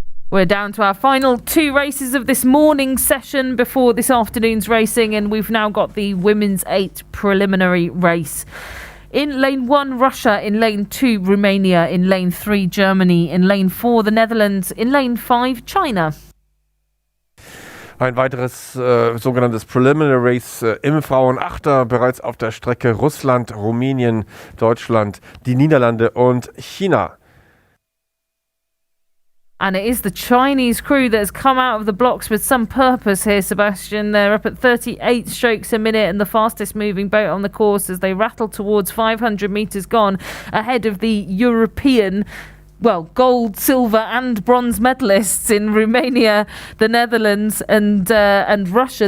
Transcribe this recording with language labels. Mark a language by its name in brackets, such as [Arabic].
[English] We're down to our final 2 races of this morning session before this afternoon's racing, and we've now got the women's 8 preliminary race. In lane 1, Russia. In lane 2, Romania. In lane 3, Germany. In lane 4, the Netherlands. In lane 5, China. [German] Ein weiteres sogenanntes Preliminary Race im Frauenachter, bereits auf der Strecke Russland, Rumänien, Deutschland, die Niederlande und China. [English] And it is the Chinese crew that has come out of the blocks with some purpose here, Sebastian. They're up at 38 strokes a minute and the fastest moving boat on the course as they rattle towards 500 metres gone, ahead of the European, gold, silver and bronze medalists in Romania, the Netherlands and Russia.